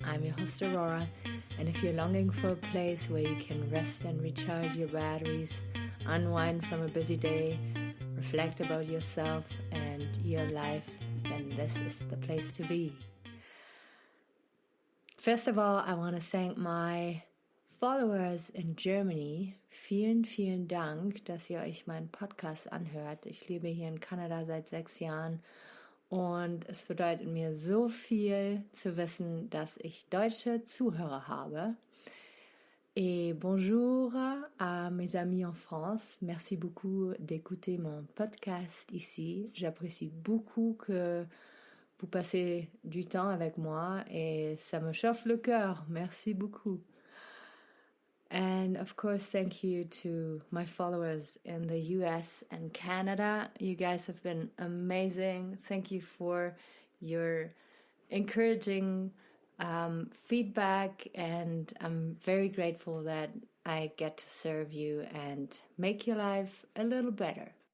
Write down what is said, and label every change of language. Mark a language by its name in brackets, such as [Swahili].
[English] host Aurora, and if you're longing for a place where you can rest and recharge your batteries, unwind from a busy day, reflect about yourself and your life, then this is the place to be. First of all, I want to thank my Followers in Germany. [German] Vielen, vielen Dank, dass ihr euch meinen Podcast anhört. Ich lebe hier in Kanada seit 6 Jahren und es bedeutet mir so viel zu wissen, dass ich deutsche Zuhörer habe. [French] Et bonjour à mes amis en France. Merci beaucoup d'écouter mon podcast ici. J'apprécie beaucoup que vous passez du temps avec moi et ça me chauffe le cœur. Merci beaucoup. [English] And of course, thank you to my followers in the US and Canada. You guys have been amazing. Thank you for your encouraging feedback, and I'm very grateful that I get to serve you and make your life a little better.